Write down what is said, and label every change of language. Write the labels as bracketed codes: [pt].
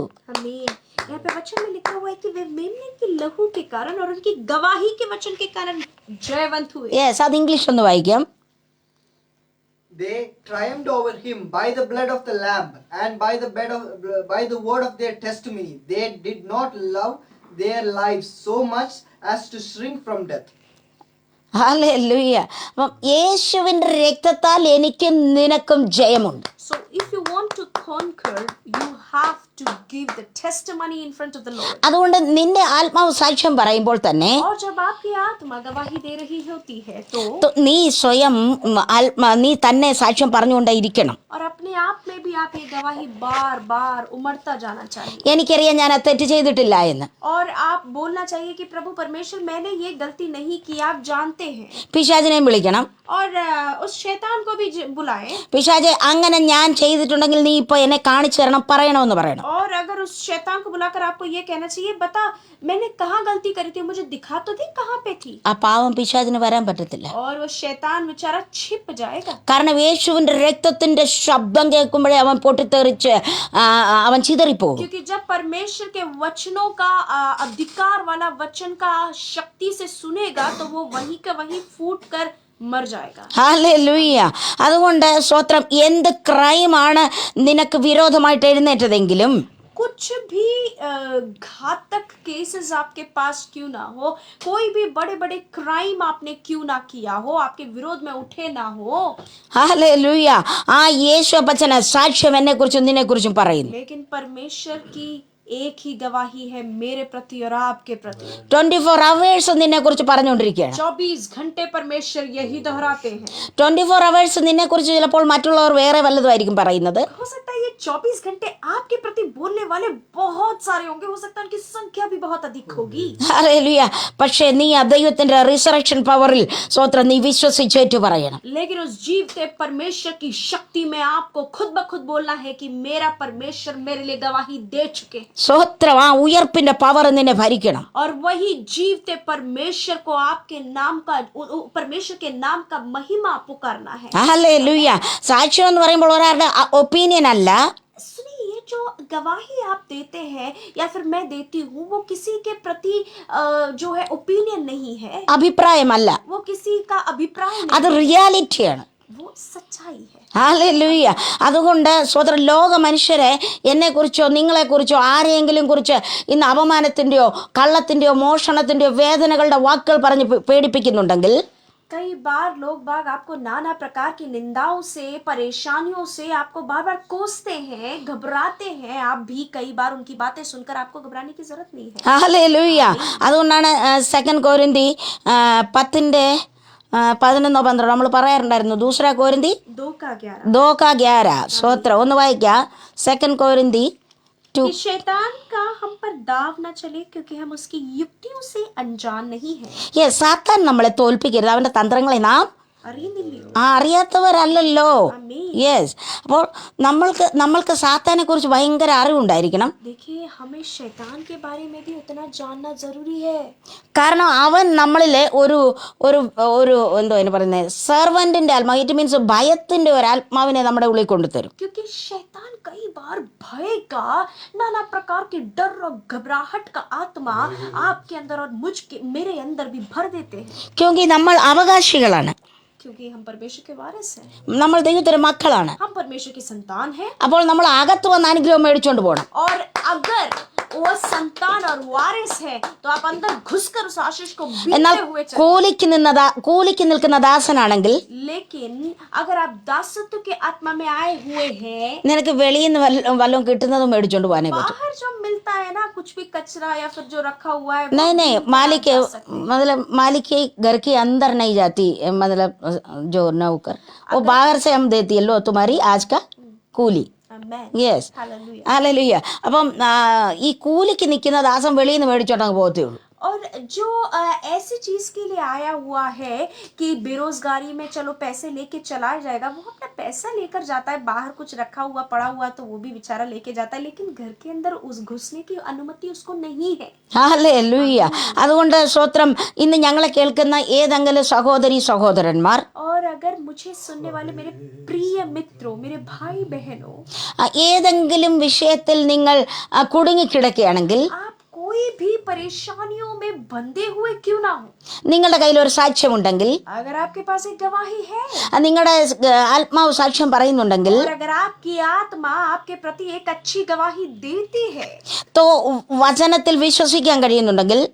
[hi] हमें यहाँ पे वचन में लिखा हुआ है कि वे मेमने के लहू के कारण और उनकी गवाही के वचन के कारण जयवंत हुए. [ml] യെസ്, അത് ഇംഗ്ലീഷ് ഒന്ന് വായിക്കാം. [en] They triumphed over him by the blood of the Lamb and by the word of their testimony. They did not love their lives so much as to shrink from death. [ml] Hallelujah. അപ്പം യേശുവിൻ്റെ രക്തത്താൽ എനിക്കും നിനക്കും ജയമുണ്ട്. [en] So if you want to conquer, you have to give the testimony in front of the Lord. [ml] അതുകൊണ്ട് നിന്റെ ആത്മാവ് സാക്ഷ്യം പറയുമ്പോൾ തന്നെ [hi] और जब आपकी आत्मा गवाही दे रही होती है तो [ml] നീ സ്വയം നീ തന്നെ സാക്ഷ്യം പറഞ്ഞുകൊണ്ടേ ഇരിക്കണം. [hi] और अपने आप में भी आप ये गवाही बार बार उमड़ता जाना चाहिए. [ml] എനിക്കറിയാം ഞാൻ അത് തെറ്റ് ചെയ്തിട്ടില്ല എന്ന്. [hi] और आप बोलना चाहिए कि प्रभु परमेश्वर, मैंने ये गलती नहीं की, आप जानते हैं. [ml] പിശാചിനെയും വിളിക്കണം. [hi] और उस शैतान को भी बुलाएं. [ml] പിശാചെ, അങ്ങനെ ഞാൻ ചെയ്തിട്ടുണ്ടെങ്കിൽ നീ ഇപ്പോൾ എന്നെ കാണിച്ചു തരണം, പറയണമെന്ന് പറയണം. [hi] और अगर उस शैतान को बुलाकर आपको ये कहना चाहिए, बता मैंने कहाँ गलती करी थी, मुझे दिखा तो दी कहाँ पे थी. [ml] ആ പാവം പിശാചിന് വരാൻ പറ്റത്തില്ല. [hi] और वो शैतान बेचारा छिप जाएगा. [ml] കാരണം യേശുവിൻ്റെ രക്തത്തിൻ്റെ ശബ്ദം കേൾക്കുമ്പോഴേ അവൻ പൊട്ടിത്തെറിച്ച് അവൻ ചിതറിപ്പോകും. [hi] क्योंकि जब परमेश्वर के वचनों का अधिकार वाला वचन का शक्ति से सुनेगा तो वो वही का वही फूट कर मर जाएगा. [ml] ഹല്ലേലൂയ. അതുകൊണ്ട് സ്തോത്രം. എന്ത് ക്രൈമാണ് നിനക്ക് വിരോധമായിട്ട് എഴുന്നേറ്റതെങ്കിലും [hi] कुछ भी घातक केसेस आपके पास क्यों ना हो, कोई भी बड़े बड़े क्राइम आपने क्यों ना किया हो, आपके विरोध में उठे ना हो, [ml] ഹല്ലേലൂയ. ആ യേശു അപ്പച്ചന് സാക്ഷ്യം എന്നെക്കുറിച്ചും നിന്നെക്കുറിച്ചും പറയുന്നു. [hi] लेकिन परमेश्वर की एक ही गवाही है मेरे प्रति और आपके प्रति. [ml] 24 hours നിന്നെക്കുറിച്ച് പറഞ്ഞുകൊണ്ടിരിക്കുകയാണ്. [hi] 24 घंटे परमेश्वर यही दोहराते हैं. [ml] 24 hours നിന്നെക്കുറിച്ച് ചിലപ്പോൾ മറ്റുള്ളവർ വേറെ വല്ലതുമായിരിക്കും പറയുന്നത്. [hi] हो सकता है ये 24 घंटे आपके प्रति बोलने वाले बहुत सारे होंगे, हो सकता है उनकी संख्या भी बहुत अधिक होगी. [ml] ഹല്ലേലൂയ. പക്ഷേ നീ ആ ദൈവത്തിന്റെ റിസറക്ഷൻ പവറിൽ സ്തോത്രം നീ വിശ്വസിച്ചേറ്റു പറയണം. [hi] लेकिन उस जीवते परमेश्वर की शक्ति में आपको खुद ब खुद बोलना है कि मेरा परमेश्वर मेरे लिए गवाही दे चुके. [ml] സ്തോത്രം. ആ ഉയർപ്പിന്റെ പവർ നിന്നെ ഭരിക്കണം. [hi] और वही जीवते परमेश्वर को आपके नाम का, परमेश्वर के नाम का महिमा पुकारना है. [ml] ഹല്ലേലൂയ. സാക്ഷ്യം എന്ന് പറയുമ്പോൾ ഒരാളുടെ ഒപ്പീനിയൻ അല്ല. [hi] सुनिए, ये जो गवाही आप देते हैं या फिर मैं देती हूँ, वो किसी के प्रति जो है ओपिनियन नहीं है, [ml] അഭിപ്രായമല്ല. [hi] वो किसी का अभिप्राय [ml] അത് [hi] नहीं, [ml] റിയാലിറ്റിയാണ്. [hi] वो सच्चाई है. [ml] ഹല്ലേലൂയ. അതുകൊണ്ട് സ്വതന്ത്ര ലോക മനുഷ്യരെ എന്നെക്കുറിച്ചോ നിങ്ങളെക്കുറിച്ചോ ആരെയെങ്കിലും കുറിച്ച് ഇന്ന് അപമാനത്തിൻ്റെയോ കള്ളത്തിൻ്റെയോ മോഷണത്തിൻ്റെയോ വേദനകളുടെ വാക്കുകൾ പറഞ്ഞ് പേടിപ്പിക്കുന്നുണ്ടെങ്കിൽ [hi] कई बार लोग बाग आपको नाना प्रकार की निंदाओं से, परेशानियों से आपको बार बार कोसते हैं, घबराते हैं. आप भी कई बार उनकी बातें सुनकर आपको घबराने की जरूरत नहीं है. [ml] ഹല്ലേലൂയ. അതുകൊണ്ടാണ് 2 Korinthi 10:11 നമ്മൾ പറയാറുണ്ടായിരുന്നു. 2 Korinthi 2:11. സ്തോത്രം. ഒന്ന് വായിക്കാം. 2 Korinthi 2. [hi] कि शैतान का हम पर दाव न चले क्योंकि हम उसकी युक्तियों से अनजान नहीं है. [ml] സാത്താൻ നമ്മളെ തോൽപ്പിക്കരുത്. അവന്റെ തന്ത്രങ്ങളെ നാം അറിയാത്തവരല്ലല്ലോ. യെസ്. അപ്പോൾ നമ്മൾക്ക് സാത്താനെ കുറിച്ച് ഭയങ്കര അറിവുണ്ടായിരിക്കണം. [hi] देखिए, हमें शैतान के बारे में भी उतना जानना जरूरी है. [ml] കാരണം അവൻ നമ്മളിലെ ഒരു ഒരു ഒരു എന്തോ അതിന് പറയുന്നത് സെർവന്റിന്റെ ആത്മാവ്, [en] it means [ml] ഭയത്തിന്റെ ഒരു ആത്മാവിനെ നമ്മുടെ ഉള്ളിൽ കൊണ്ടുതരും. [hi] क्योंकि शैतान कई बार भय का, नाना प्रकार के डर और घबराहट का आत्मा आपके अंदर और मेरे अंदर भी भर देते हैं. क्योंकि [ml] നമ്മൾ അവകാശികളാണ്. [hi] क्योंकि हम परमेश्वर के वारिस हैं. [ml] നമ്മൾ ദൈവത്തിന്റെ മക്കളാണ്. [hi] हम परमेश्वर की संतान हैं. [ml] അപ്പോൾ നമ്മൾ അകത്ത് വന്ന് അനുഗ്രഹം മേടിച്ചോണ്ട് പോകണം. [hi] और अगर वो संतान और वारिस है तो आप अंदर घुसकर उस आशीष को [ml] എന്നാൽ [hi] बीते हुए चले। [ml] കൂലിക്ക് നിൽക്കുന്ന ദാസനാണെങ്കിൽ [hi] लेकिन अगर आप दासत्व के आत्मा में आए हुए हैं, [ml] നിനക്ക് വെളിയിൽ നിന്ന് വല്ലതും കിട്ടുന്നതും മേടിച്ചോണ്ട് പോകാനേ പറ്റും. [hi] बाहर जो मिलता है ना कुछ भी कचरा या फिर जो रखा हुआ है, नहीं नहीं, मालिक मतलब मालिक के घर के अंदर नहीं जाती, मतलब जो नौकर वो बाहर से हम देती है, लो तुम्हारी आज का കൂലി. [en] Amen. Yes, Hallelujah. [ml] ഹല്ലേലൂയ. അപ്പം ഈ കൂലിക്ക് നിൽക്കുന്ന ദാസൻ വെളിയിൽ നിന്ന് മേടിച്ചോണ്ടങ്ങ് പോകത്തേ ഉള്ളൂ. [hi] और जो ऐसी चीज के लिए आया हुआ है कि बेरोजगारी में चलो पैसे लेके चला जाएगा, वो अपना पैसा लेकर जाता है, बाहर कुछ रखा हुआ पड़ा हुआ तो वो भी बेचारा लेके जाता है, लेकिन घर के अंदर उस घुसने की अनुमति उसको नहीं है. [ml] ഹല്ലേലൂയ. അതുകൊണ്ട് സ്തോത്രം, ഇന്ന് ഞങ്ങളെ കേൾക്കുന്ന ഏതെങ്കിലും സഹോദരി സഹോദരന്മാർ, [hi] और अगर मुझे सुनने वाले मेरे प्रिय मित्रों, मेरे भाई बहनों, [ml] ഏതെങ്കിലും വിഷയത്തിൽ നിങ്ങൾ കുടുങ്ങിക്കിടക്കുകയാണെങ്കിൽ, [hi] आप कोई भी परेशानियों में बंधे हुए क्यों ना हो, [ml] നിങ്ങളുടെ കയ്യിൽ ഒരു സാക്ഷ്യമുണ്ടെങ്കിൽ, [hi] अगर आपके पास एक गवाही है, [ml] നിങ്ങളുടെ ആത്മാവ് സാക്ഷ്യം പറയുന്നുണ്ടെങ്കിൽ, [hi] और अगर आपकी आत्मा आपके प्रति एक अच्छी गवाही देती है, तो [ml] വചനത്തിൽ വിശ്വസിക്കാൻ കഴിയുന്നുണ്ടെങ്കിൽ,